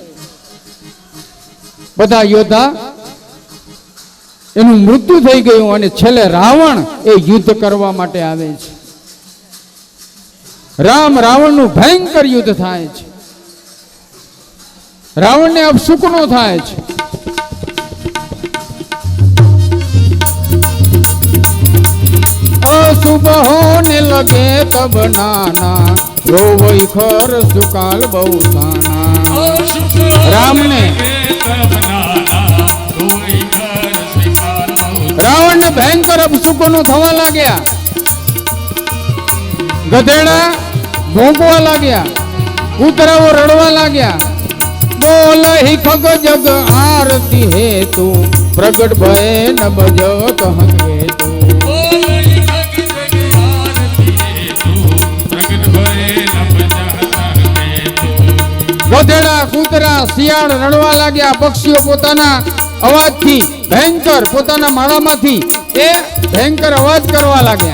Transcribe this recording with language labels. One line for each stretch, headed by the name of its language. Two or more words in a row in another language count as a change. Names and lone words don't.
Gujarati: બધા યોદ્ધા એનું મૃત્યુ થઈ ગયું। અને છેલ્લે રાવણ એ યુદ્ધ કરવા માટે આવે છે। રામ રાવણનું ભયંકર યુદ્ધ થાય છે। રાવણને અપશુકનો થાય છે।
Awadhi: अशुभ होने लगे तब नाना, रोवई खर सुकाल बहुसाना।
Gujarati: રામ ને રાવણ ને ભયંકર અપશુકનો થવા લાગ્યા। ગધેડા ભોંકવા લાગ્યા, કૂતરાઓ રડવા લાગ્યા।
Awadhi: बोल ही खग जग आरती है तू, प्रगट भय न बजत हंगे तू।
Gujarati: ગધેડા કૂતરા શિયાળ રડવા लाग्या। પક્ષીઓ પોતાના અવાજથી ભયંકર પોતાના માળામાંથી એ ભયંકર અવાજ કરવા लाग्या।